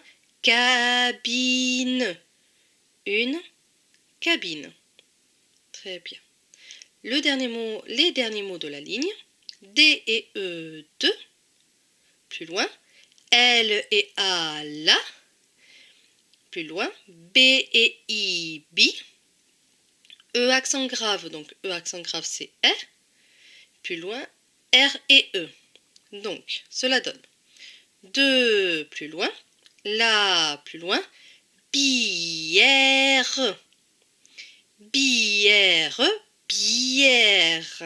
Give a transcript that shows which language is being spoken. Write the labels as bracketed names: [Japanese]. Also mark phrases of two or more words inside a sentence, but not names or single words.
[French] Cabine. Une cabine. Très bien. Les derniers mots de la ligne. D et E. De. Plus loin. L et A. La. Plus loin. B et I. Bi. E accent grave, donc E accent grave c'est R. Plus loin. R et E. Donc, cela donne 2 plus loin. La plus loin. Bière. Bière. Bière.